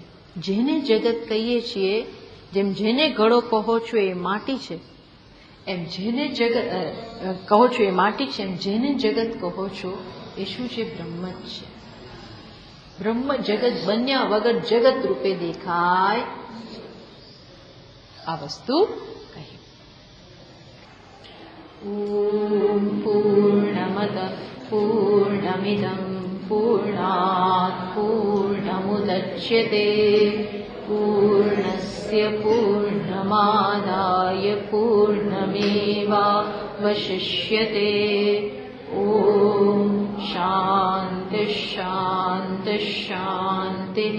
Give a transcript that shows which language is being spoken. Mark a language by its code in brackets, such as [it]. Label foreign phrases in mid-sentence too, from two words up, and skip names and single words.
[gu] જેને જગત કહીએ છીએ, જેમ જેને ઘડો કહો છો એ માટી છે, એમ જેને જગત કહો છો એ માટી છે, એમ જેને જગત કહો છો એ શું છે? બ્રહ્મ જ છે. બ્રહ્મ જગત બન્યા વગર જગત રૂપે દેખાય. આ વસ્તુ કહી. [sa] ॐ पूर्णमदः पूर्णमिदं पूर्णात् पूर्णमुदच्यते पूर्णस्य पूर्णमादाय पूर्णमेवावशिष्यते ॐ शान्ति शान्ति शान्तिः।